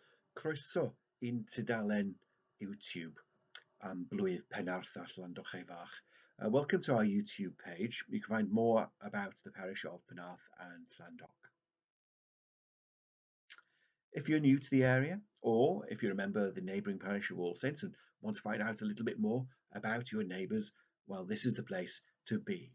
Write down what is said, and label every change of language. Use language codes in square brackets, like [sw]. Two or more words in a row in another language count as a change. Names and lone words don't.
[cy] Croeso i'n tudalen YouTube am blwydd Penarth a Llandough fach. [en] Welcome to our YouTube page. You can find more about the parish of Penarth and Llandough. If you're new to the area, or if you're a member of the neighbouring parish of All Saints and want to find out a little bit more about your neighbours, well, this is the place to be.